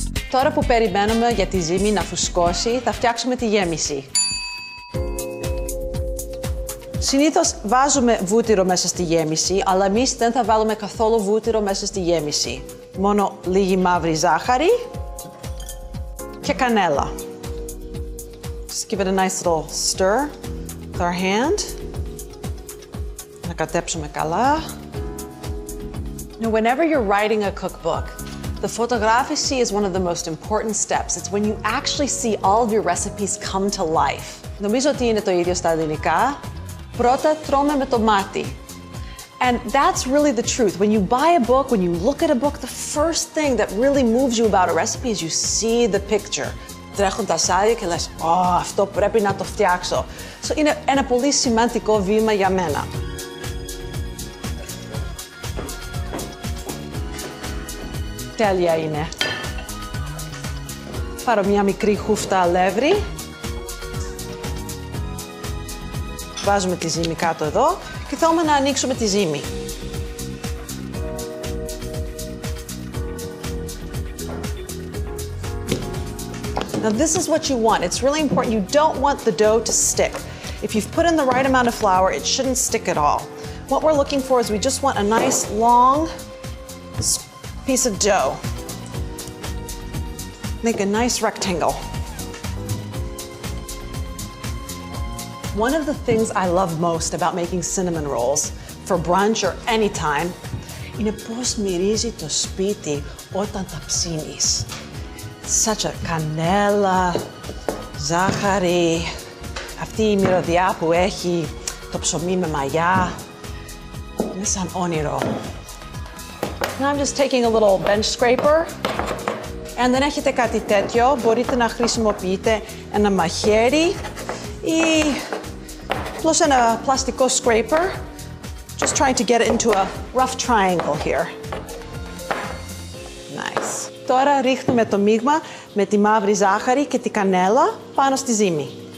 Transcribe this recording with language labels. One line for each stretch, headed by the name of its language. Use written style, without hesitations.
Greek: Τώρα που περιμένουμε για τη ζύμη να φουσκώσει, θα φτιάξουμε τη γέμιση. Συνήθως βάζουμε βούτυρο μέσα στη γέμιση, αλλά εμείς δεν θα βάλουμε καθόλου βούτυρο μέσα στη γέμιση. Μόνο λίγη μαύρη ζάχαρη και κανέλα.
English: Just give it a nice little stir with our hand.
Greek: Να κατέψουμε καλά.
English: Now, whenever you're writing a cookbook, the photography is one of the most important steps. It's when you actually see all of your recipes come to life.
Greek: Νομίζω ότι είναι το ίδιο στα ελληνικά. Πρώτα τρώμε με το μάτι.
English: And that's really the truth. When you buy a book, when you look at a book, the first thing that really moves you about a recipe is you see the picture.
Greek: τρέχουν τα σάλια και λες αυτό πρέπει να το φτιάξω. So, είναι ένα πολύ σημαντικό βήμα για μένα. Τέλεια είναι. Πάρω μια μικρή χούφτα αλεύρι. Βάζουμε τη ζύμη κάτω εδώ και θέλουμε να ανοίξουμε τη ζύμη.
English: Now this is what you want. It's really important. You don't want the dough to stick. If you've put in the right amount of flour, it shouldn't stick at all. What we're looking for is we just want a nice long piece of dough. Make a nice rectangle. One of the things I love most about making cinnamon rolls for brunch or anytime
Greek: είναι πώς μυρίζει το σπίτι όταν τα ψήνεις.
English: Such a
Greek: κανέλα, ζάχαρη, αυτή η μυρωδιά που έχει το ψωμί με μαγιά. Είναι σαν όνειρο.
English: Now I'm just taking a little bench scraper.
Greek: Αν δεν έχετε κάτι τέτοιο, μπορείτε να χρησιμοποιείτε ένα μαχαίρι ή απλώς ένα πλαστικό scraper.
English: Just trying to get it into a rough triangle here. Nice.
Greek: Τώρα ρίχνουμε το μείγμα με τη μαύρη ζάχαρη και τη κανέλα πάνω στη ζύμη.